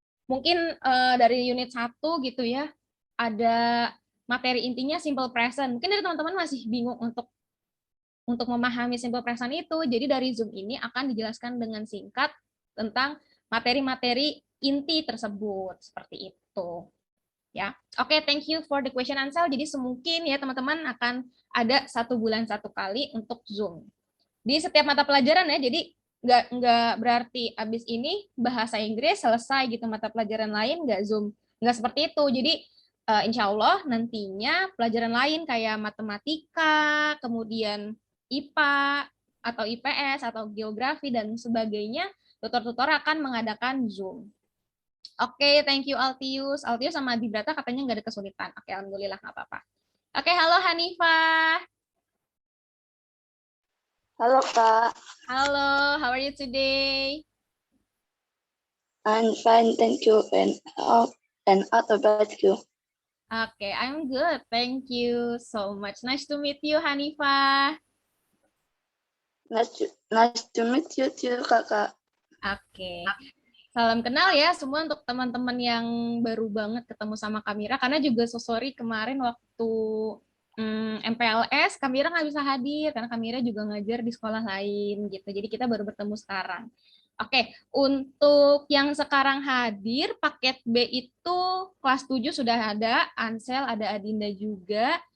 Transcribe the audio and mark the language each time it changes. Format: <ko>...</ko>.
<id>Mungkin dari unit 1 gitu ya, ada materi intinya simple present. Mungkin dari teman-teman masih bingung untuk memahami simple present itu. Jadi dari Zoom ini akan dijelaskan dengan singkat tentang materi-materi inti tersebut. Seperti itu.</id> <en>Ya, oke, thank you for the question Ansel.</en> <id>Jadi semungkin ya teman-teman akan ada 1 bulan 1 kali untuk Zoom. Di setiap mata pelajaran ya, jadi nggak berarti abis ini bahasa Inggris selesai gitu, mata pelajaran lain nggak Zoom. Nggak seperti itu. Jadi insya Allah nantinya pelajaran lain kayak matematika, kemudian IPA, atau IPS, atau geografi, dan sebagainya, tutor-tutor akan mengadakan Zoom. Oke,</id> <en>thank you</en> <id>Altius. Altius sama Adi Brata katanya nggak ada kesulitan. Oke, alhamdulillah nggak apa-apa. Oke, halo Hanifah. Halo Kak.</id> <en>Halo, how are you today? I'm fine, thank you. And how about you? Okay, I'm good. Thank you so much. Nice to meet you, Hanifah. Nice to meet you too, Kakak. Oke.</en> <id>Salam kenal ya semua untuk teman-teman yang baru banget ketemu sama Kamira, karena juga</id> <en>so sorry</en> <id>kemarin waktu MPLS Kamira nggak bisa hadir karena Kamira juga ngajar di sekolah lain gitu. Jadi kita baru bertemu sekarang. Oke, untuk yang sekarang hadir paket B itu kelas 7 sudah ada, Ansel, ada Adinda juga.</id>